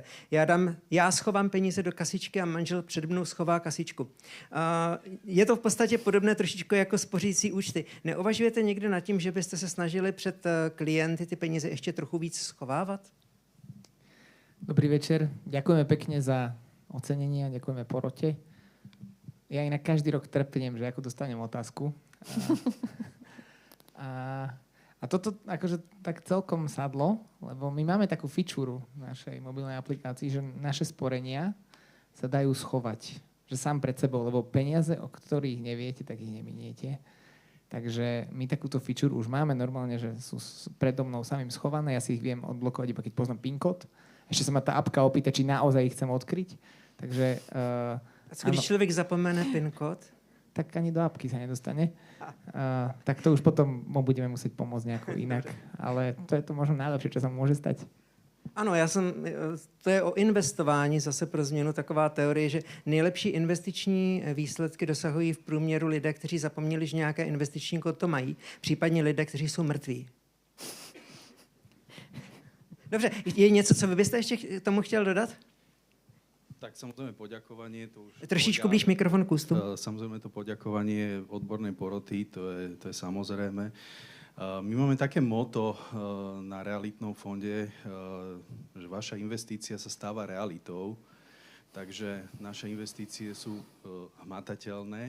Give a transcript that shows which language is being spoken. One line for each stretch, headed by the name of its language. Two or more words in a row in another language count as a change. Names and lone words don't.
Czech: Já schovám peníze do kasičky a manžel před mnou schová kasičku. Je to v podstatě podobné trošičku jako spořící účty. Neuvažujete někdy nad tím, že byste se snažili před klienty ty peníze ještě trochu víc schovávat?
Slovak: Dobrý večer. Ďakujeme pekne za ocenenie a ďakujeme porote. Ja inak každý rok trpnem, že ako dostanem otázku. A toto akože tak celkom sadlo, lebo my máme takú fičúru v našej mobilnej aplikácii, že naše sporenia sa dajú schovať. Že sám pred sebou, lebo peniaze, o ktorých neviete, tak ich neminiete. Takže my takúto fičúru už máme normálne, že sú predo mnou samým schované, ja si ich viem odblokovať iba keď poznám PIN kód. Ešte sa ma tá apka opýta, či naozaj ich chcem odkryť. Takže...
Czech: A co když člověk zapomene PIN kód?
Slovak: Tak ani do apky sa nedostane. Tak to už potom mu budeme musieť pomôcť nejako inak. Ale to je to možno najlepšie, čo sa môže stať.
Czech: Ano, to je o investování, zase pro změnu taková teorie, že nejlepší investiční výsledky dosahují v průměru lidé, kteří zapomněli, že nějaké investiční kód to mají, případně lidé, kteří jsou mrtví. Dobře, je něco, co vy byste ještě k tomu chtěl dodat?
Slovak: Tak samozrejme poďakovanie.
Czech: To už trošičku blíž mikrofon k ústu.
Slovak: Samozrejme to poďakovanie odbornej poroty, to je samozrejme. My máme také motto na realitnom fonde, že vaša investícia sa stáva realitou, takže naše investície sú hmatateľné.